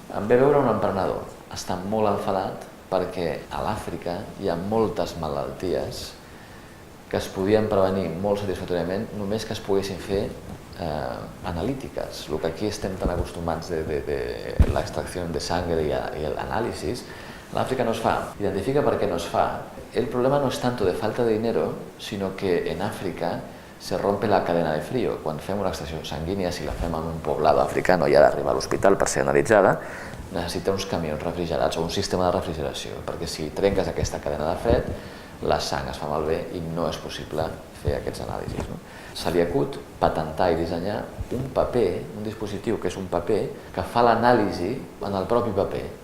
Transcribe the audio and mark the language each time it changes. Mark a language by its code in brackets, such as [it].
[ca] Em ve veure un emprenedor, està molt enfadat perquè a l'Àfrica hi ha moltes malalties que es podien prevenir molt satisfactòriament només que es poguessin fer analítiques. El que aquí estem tan acostumats de l'extracció de sangre i l'anàlisis, en Àfrica no es fa. Identifica per què no es fa. [es] El problema no es tanto de falta de dinero, sino que en Àfrica se rompe la cadena de frío. [ca] Quan fem una extracció sanguínia, si la fem en un [es] poblado africano [ca] i ha d'arribar a l'hospital per ser analitzada, necessita uns camions refrigerats o un sistema de refrigeració, perquè si trenques aquesta cadena de fred, la sang es fa malbé i no és possible fer aquests anàlisis, no? Se li acut patentar i dissenyar un paper, un dispositiu que és un paper que fa l'anàlisi en el propi paper.